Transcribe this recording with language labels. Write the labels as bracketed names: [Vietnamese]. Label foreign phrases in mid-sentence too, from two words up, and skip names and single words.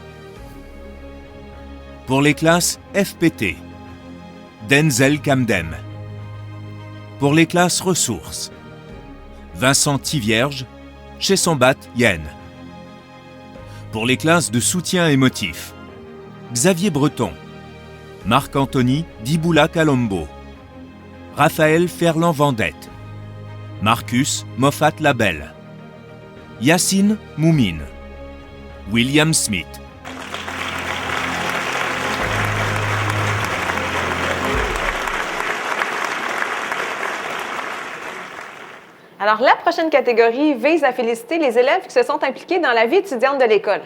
[French] Pour les classes FPT, Denzel Kamdem. Pour les classes ressources, Vincent Tivierge, Chesombat Yen. Pour les classes de soutien émotif, Xavier Breton, Marc-Anthony Diboula Calombo, Raphaël Ferland-Vendette, Marcus Moffat Labelle, Yacine Moumine, William Smith. Alors, la prochaine catégorie vise à féliciter les élèves qui se sont impliqués dans la vie étudiante de l'école.